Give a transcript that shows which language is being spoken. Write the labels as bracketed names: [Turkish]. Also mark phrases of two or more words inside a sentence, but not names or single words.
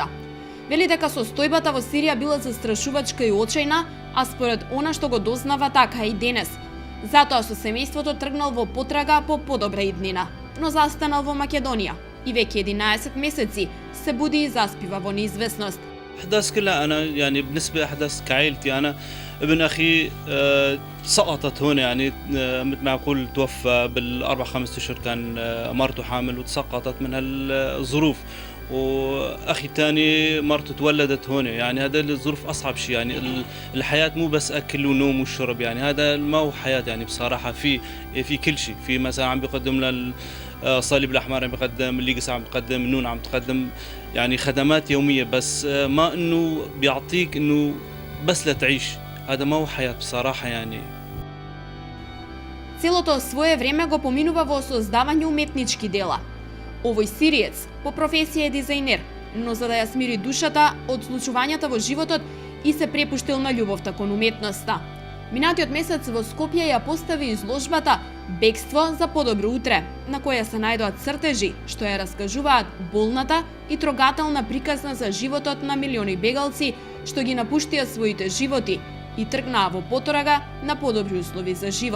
[Macedonian] Вели дека состојбата во Сирија била застрашувачка и очајна, а според она што го дознава така и денес. Затоа со семејството тргнал во потрага по подобра иднина, но застанал во Македонија и веќе 11 месеци се буди и заспива во неизвестност. [Arabic] أحداث كلها أنا يعني بالنسبة أحداث كعائلتي أنا ابن أخي سقطت هون يعني مثل ما أقول توفى بالأربع خمسة أشهر كان مرته حامل وتسقطت من هالظروف وأخي الثاني مرته تولدت هون يعني هذا الظروف أصعب شيء يعني الحياة مو بس أكل ونوم وشرب يعني هذا ما هو حياة يعني بصراحة في كل شيء في مثلا عم بيقدم الصليب الأحمر عم بيقدم الليجس عم بيقدم النون عم تقدم يعني خدمات يومية بس ما إنه بيعطيك إنه بس لتعيش هذا ما هو حياة بصراحة يعني. [Macedonian] Целото свое време го поминува во создавање уметнички дела. Овој сириец по професија е дизајнер, но за да ја смири душата од случувањата во животот и се препуштил на љубовта кон уметноста. Минатиот месец во Скопје ја постави изложбата Бегство за подобро утре, на која се најдоат цртежи што ја раскажуваат болната и трогателна приказна за животот на милиони бегалци што ги напуштија своите животи и тргнаа во потрага на подобри услови за живот.